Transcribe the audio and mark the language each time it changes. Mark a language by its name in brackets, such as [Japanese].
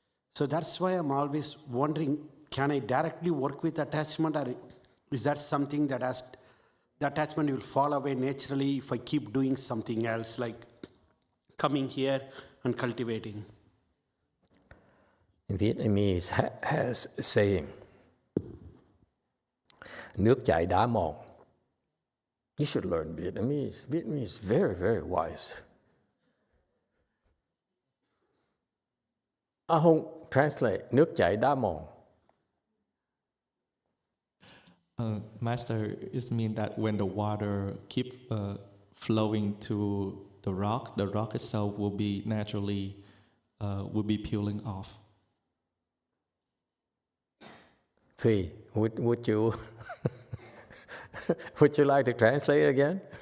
[English] So that's why I'm always wondering, can I directly work with attachment, or is that something that the attachment will fall away naturally if I keep doing something else, like coming here and cultivating? Vietnamese has a saying, [Vietnamese] nước chảy đá mòn. [English] You should learn Vietnamese. Vietnamese is very, very wise. A Hung, translate, [Vietnamese] nước chảy đá mòn. [English] Master, it means that when the water keep flowing to the rock itself will be naturally will be peeling off. Three, would you would you like to translate again?